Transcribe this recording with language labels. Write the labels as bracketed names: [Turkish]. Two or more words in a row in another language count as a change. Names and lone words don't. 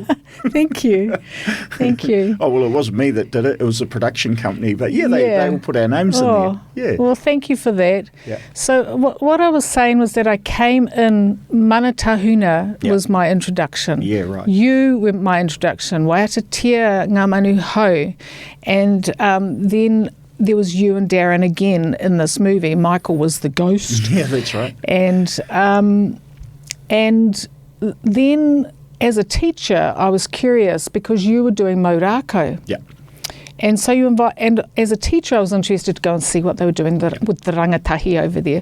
[English] Thank you. Oh, well, it wasn't me that did it. It was a production company. But, they will put our names in there. Yeah. Well, thank you for that. Yeah. So what I was saying was that I came in, Mana Tahuna was my introduction. Yeah, right. You were my introduction. [Māori] Waiata tia ngā manu hau. [English] And then there was you and Darren again in this movie. Michael was the ghost. Yeah, that's right. And then as a teacher, I was curious because you were doing maurako. Yeah. And so and as a teacher, I was interested to go and see what they were doing with the rangatahi over there.